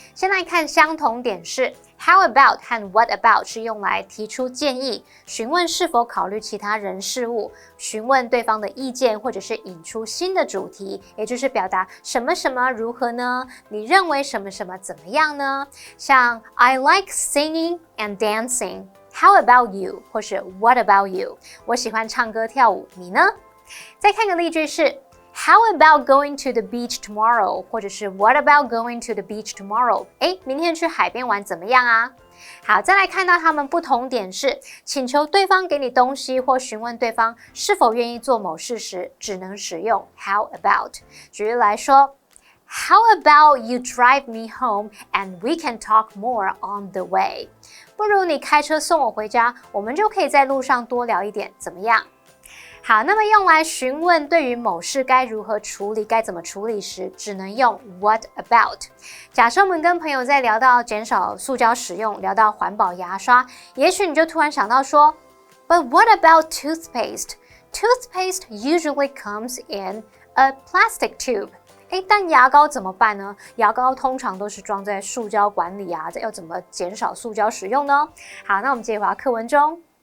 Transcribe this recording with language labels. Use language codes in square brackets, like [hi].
[zh] 先来看相同点是 how about 和 what about 是用来提出建议，询问是否考虑其他人事物，询问对方的意见，或者是引出新的主题，也就是表达什么什么如何呢？你认为什么什么怎么样呢？ [en] 像 I like singing and dancing。How about you？或是 What about you？ [zh] 我喜欢唱歌跳舞，你呢？再看个例句是 [en] How about going to the beach tomorrow？ [zh] 或者是 [en] What about going to the beach tomorrow？ [zh] 明天去海边玩怎么样啊？好，再来看到他们不同点是，请求对方给你东西或询问对方是否愿意做某事时，只能使用 How about。举例来说 [en] How about you drive me home and we can talk more on the way？ [zh] 不如你开车送我回家，我们就可以在路上多聊一点，怎么样？好，那么用来询问对于某事该如何处理、该怎么处理时，只能用 What about。假设我们跟朋友在聊到减少塑胶使用，聊到环保牙刷，也许你就突然想到说 [en] But what about toothpaste? Toothpaste usually comes in a plastic tube. [zh] 但牙膏怎么办呢？牙膏通常都是装在塑胶管里啊，要怎么减少塑胶使用呢？好，那我们接着回到课文中。